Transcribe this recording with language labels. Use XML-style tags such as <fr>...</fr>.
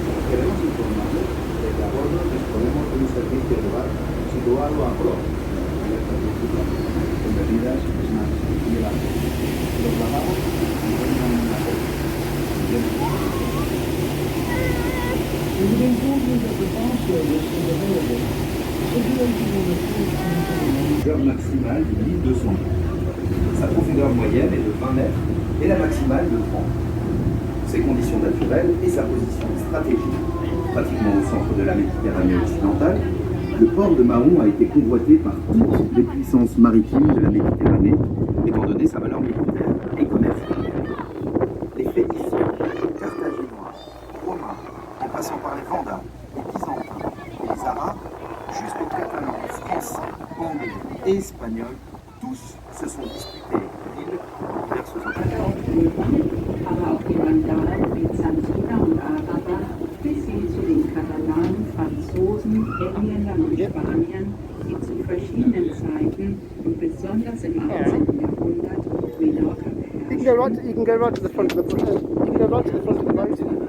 <es>Queremos informarles de que a bordo disponemos de un servicio de bar situado a proa, abierto al público, con bebidas, snacks y helados. Los bajamos y vengan en la cola.</es> <en>We would inform you that the bar service is available, situated on the fourth floor.</en> <fr>Longueur maximale de 1200 mètres. Sa profondeur moyenne est de 20 mètres et la maximale de 30. Ses conditions naturelles et sa position stratégique, pratiquement au centre de la Méditerranée occidentale, le port de Mahon a été convoité par toutes les puissances maritimes de la Méditerranée, étant donné sa valeur militaire et commerciale. Les Phéniciens, Carthaginois, Romains, en passant par les Vandales, les Byzantins et les Arabes, jusqu'aux Catalans, Français, Anglais et Espagnols, tous se sont disputés l'île en diverses occasions.</fr> <de>Aber auch die Vandalen, Byzantiner und Araber, bis hin zu den Katalanen, Franzosen, Engländern und Spaniern, die zu verschiedenen Zeiten und besonders im 18. Jahrhundert Menorca beherrschten.</de> <en>You can go right to the front of the boat. You can go right to the front of the boat.</en>